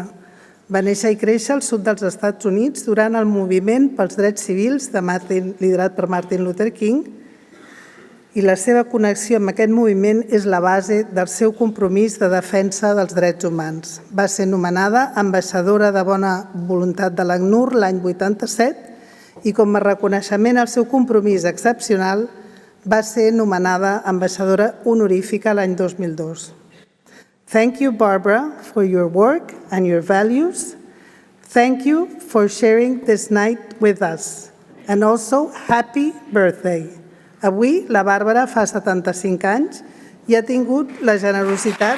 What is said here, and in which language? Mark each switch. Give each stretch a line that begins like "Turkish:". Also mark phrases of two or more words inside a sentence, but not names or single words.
Catalan: Va néixer i créixer al sud dels Estats Units durant el moviment pels drets civils liderat per Martin Luther King i la seva connexió amb aquest moviment és la base del seu compromís de defensa dels drets humans. Va ser nomenada ambaixadora de bona voluntat de l'ACNUR l'any 87 i com a reconeixement al seu compromís excepcional va ser nomenada ambaixadora honorífica l'any 2002.
English: Thank you, Barbara, for your work and your values. Thank you for sharing this night with us. And also, happy birthday.
Catalan: Avui la Bàrbara fa 75 anys i ha tingut la generositat...